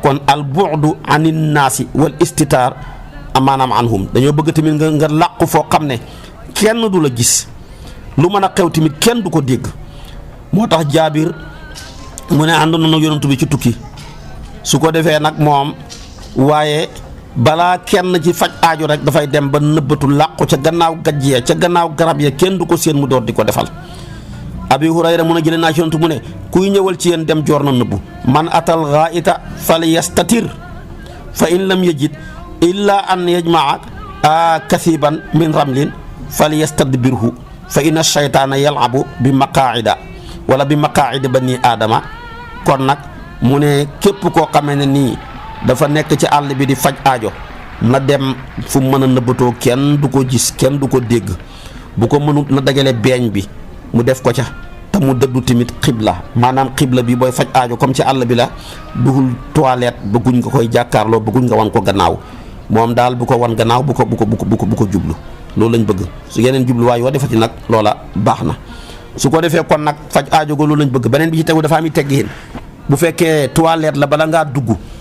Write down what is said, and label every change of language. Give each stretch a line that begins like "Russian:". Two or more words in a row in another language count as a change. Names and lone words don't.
Wolof: kon
Arabic: البعد عن الناس والاستتار
Wolof: amaanaam anhum dañoo bëgg tamit nga làqu foo xam ne kenn du la gis lu mën a xew tamit kenn du ko dégg moo tax jaabir mu ne ànd na yonent bi ci tukki su ko defee nag moom waaye balaa kenn ci faj aajo rek dafay dem ba nëbbatu làqu ca gannaaw gajj ya ca gannaaw garab ya kenn du ko séen mu door di ko defal abi hurayra mun a jëlee naa ci yonent mu ne kuy ñëwal ci yéen dem joor na nëbbu
Arabic: من أتى الغائط فليستتر فإن لم يجد إلا أن يجمع كثيبا من رمل فليستدبره فإن الشيطان يلعب ب مقاعد ولا بمقاعد بني آدم
Wolof: kon nag mu ne képp koo xamee ne nii dafa nekk ci àll bi di faj aajo na dem fu mën a nëbbatoo kenn du ko gis kenn du ko dégg bu ko mënut na dagale beeñ bi mu def ko ca te mu dëddu tamit xibla maanaam xibla bi booy faj aajo comme ci àll bi la dugul toilette bëgguñ nga koy jàkkaarloo bëgguñ nga wan ko gannaaw moom daal bu ko wan gannaaw bu ko jublu loolu lañ bëgg su yeneen jubluwaay yoo defati nag loola baax na su ko defee kon nag faj aajo go loolu lañ bëgg beneen bi ci tegu dafa am teggin bu fekkee toilette la bala ngaa dugg